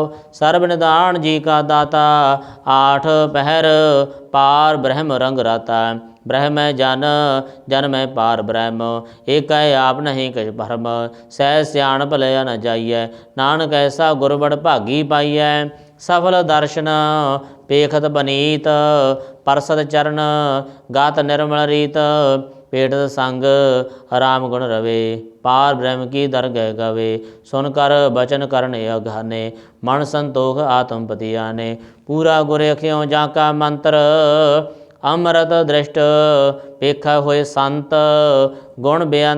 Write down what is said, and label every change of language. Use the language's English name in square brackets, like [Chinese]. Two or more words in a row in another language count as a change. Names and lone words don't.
[Punjabi] ਸਰਬ ਨਿਧਾਨ ਜੀਅ ਕਾ ਦਾਤਾ, ਆਠ ਪਹਰ ਪਾਰ ਬ੍ਰਹਮ ਰੰਗ ਰਾਤਾ। ਬ੍ਰਹਮ ਜਨ, ਜਨ ਮਹਿ ਪਾਰ ਬ੍ਰਹਮ, ਏਕ ਆਪ ਨਹੀ ਕਛੁ ਭਰਮ। ਸਹਸ ਸਿਆਣਪ ਲਇਆ ਨ ਜਾਈਐ, ਨਾਨਕ ਐਸਾ ਗੁਰ ਬਡ ਭਾਗੀ ਪਾਈਐ। ਸਫਲ ਦਰਸਨ ਪੇਖਤ ਬਨੀਤ ਪਰਸਦ ਚਰਨ ਗਾਤ ਨਿਰਮਲ ਰੀਤ ਪੇਟਤ ਸੰਗ ਰਾਮ ਗੁਣ ਰਵੇ ਪਾਰ ਬ੍ਰਹਮ ਕੀ ਦਰਗਹਿ ਗਵੇ ਸੁਨ ਕਰ ਬਚਨ ਕਰਨ ਅਗਾਨੇ ਮਨ ਸੰਤੋਖ ਆਤਮ ਪਤੀ ਆਨੇ ਪੂਰਾ ਗੁਰ ਅਖਿਓ ਜਾ ਕਾ ਮੰਤਰ ਅੰਮ੍ਰਿਤ ਦ੍ਰਿਸ਼ਟ ਪੇਖਾ ਹੋਏ ਸੰਤ ਗੁਣ ਬੇਅੰਤ